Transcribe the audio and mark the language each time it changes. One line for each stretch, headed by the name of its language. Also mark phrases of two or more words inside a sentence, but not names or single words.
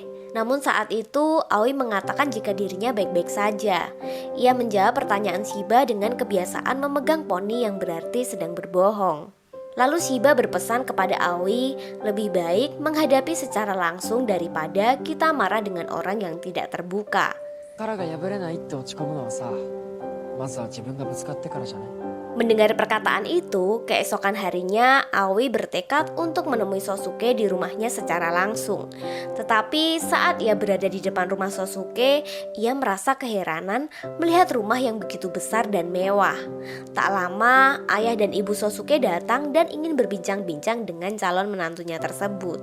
Indonesian: Namun saat itu Aoi mengatakan jika dirinya baik-baik saja. Ia menjawab pertanyaan Shiba dengan kebiasaan memegang poni yang berarti sedang berbohong. Lalu Shiba berpesan kepada Aoi lebih baik menghadapi secara langsung daripada kita marah dengan orang yang tidak terbuka.
Japanese: 殻が破れないって落ち込むのはさ、まずは自分がぶつかってからじゃない？
Indonesian: Mendengar perkataan itu, keesokan harinya Aoi bertekad untuk menemui Sosuke di rumahnya secara langsung. Tetapi saat ia berada di depan rumah Sosuke, ia merasa keheranan melihat rumah yang begitu besar dan mewah. Tak lama, ayah dan ibu Sosuke datang dan ingin berbincang-bincang dengan calon menantunya tersebut.